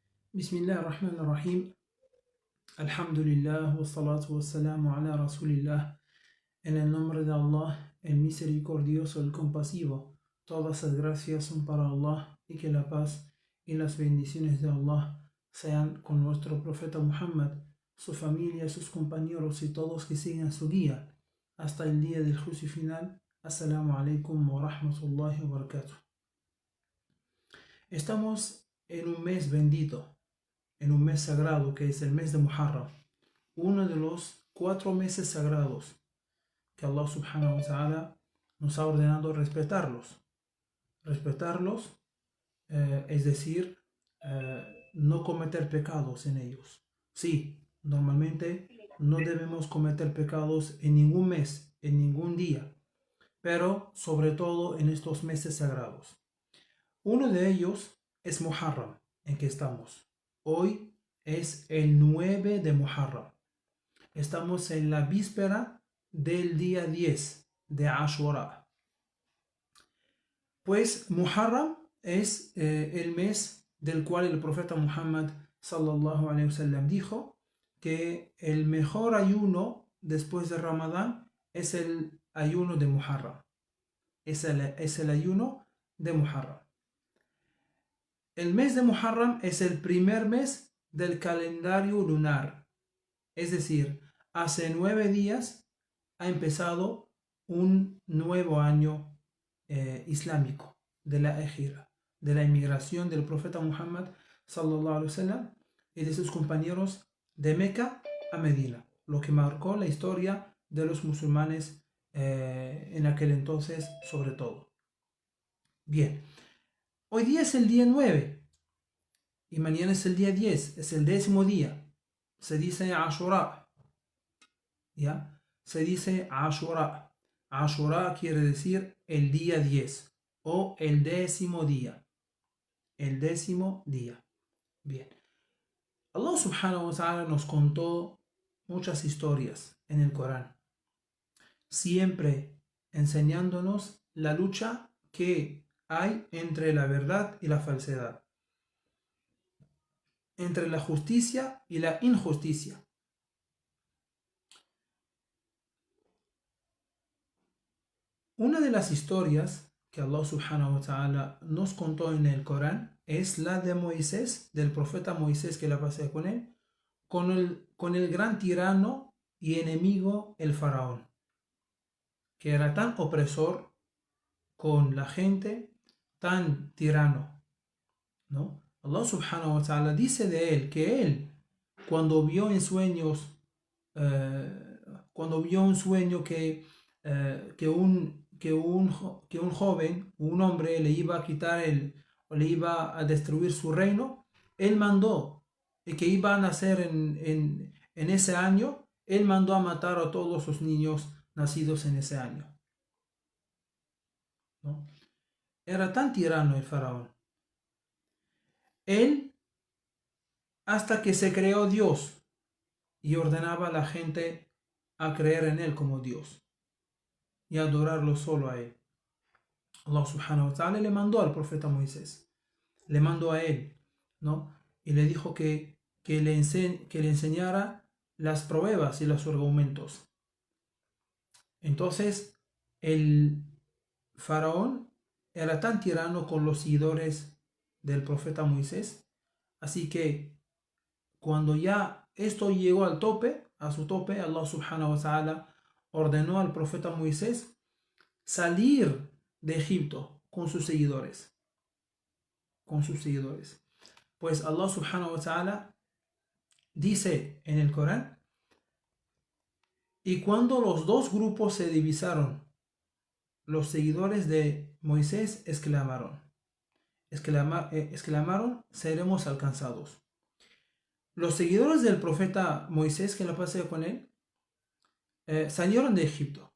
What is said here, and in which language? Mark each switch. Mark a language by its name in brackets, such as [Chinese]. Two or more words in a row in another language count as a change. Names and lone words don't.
[Arabic] بسم الله الرحمن الرحيم. الحمد لله والصلاة والسلام على رسول الله. [Spanish] En el nombre de Allah, el misericordioso, el compasivo. Todas las gracias son para Allah y que la paz y las bendiciones de Allah sean con nuestro profeta Muhammad, su familia, sus compañeros y todos que siguen su guía hasta el día del juicio final. [Arabic] السلام عليكم ورحمة الله وبركاته. [Spanish] Estamos en un mes bendito, en un mes sagrado que es el mes de Muharram, uno de los 4 meses sagrados que Allah [Arabic] سبحانه وتعالى [Spanish] nos ha ordenado respetarlos. Respetarlos, es decir, no cometer pecados en ellos. Sí, normalmente no debemos cometer pecados en ningún mes, en ningún día, pero sobre todo en estos meses sagrados. Uno de ellos es Muharram, en que estamos. Hoy es el 9 de Muharram. Estamos en la víspera del día 10 de Ashura. Pues Muharram es el mes del cual el profeta Muhammad [Arabic] صلى الله عليه وسلم [Spanish] dijo que el mejor ayuno después de Ramadán es el ayuno de Muharram. Es el ayuno de Muharram. El mes de Muharram es el primer mes del calendario lunar. Es decir, hace 9 días ha empezado un nuevo año islámico de la Hijra, de la inmigración del profeta Muhammad [Arabic] صلى الله عليه وسلم [Spanish] y de sus compañeros de Meca a Medina, lo que marcó la historia de los musulmanes en aquel entonces sobre todo. Bien, hoy día es el día 9 y mañana es el día 10, es el 10º día. Se dice Ashura, ¿ya? Se dice Ashura. Ashura quiere decir el día 10 o el 10º día. El 10º día. Bien. Allah [Arabic] سبحانه وتعالى [Spanish] nos contó muchas historias en el Corán, siempre enseñándonos la lucha que hay entre la verdad y la falsedad, entre la justicia y la injusticia. Una de las historias que Allah [Arabic] سبحانه وتعالى [Spanish] nos contó en el Corán es la de Moisés, del profeta Moisés, que la pasé con él, con el gran tirano y enemigo el faraón, que era tan opresor con la gente, tan tirano, ¿no? Allah [Arabic] سبحانه وتعالى [Spanish] dice de él que él, cuando vio en sueños, cuando vio un sueño que un joven, un hombre, le iba a quitar o le iba a destruir su reino, él mandó, y que iba a nacer en ese año, él mandó a matar a todos los niños nacidos en ese año, ¿no? Era tan tirano el faraón. Él, hasta que se creó Dios y ordenaba a la gente a creer en él como Dios y adorarlo solo a él. Allah [Arabic] سبحانه وتعالى [Spanish] le mandó al profeta Moisés, le mandó a él, ¿no? Y le dijo que le enseñara las pruebas y los argumentos. Entonces, el faraón era tan tirano con los seguidores del profeta Moisés, así que cuando ya esto llegó a su tope, Allah [Arabic] سبحانه وتعالى [Spanish] ordenó al profeta Moisés salir de Egipto con sus seguidores. Pues Allah [Arabic] سبحانه وتعالى [Spanish] dice en el Corán: y cuando los dos grupos se divisaron, los seguidores de Moisés exclamaron, seremos alcanzados. Los seguidores del profeta Moisés, que la pasé con él, salieron de Egipto.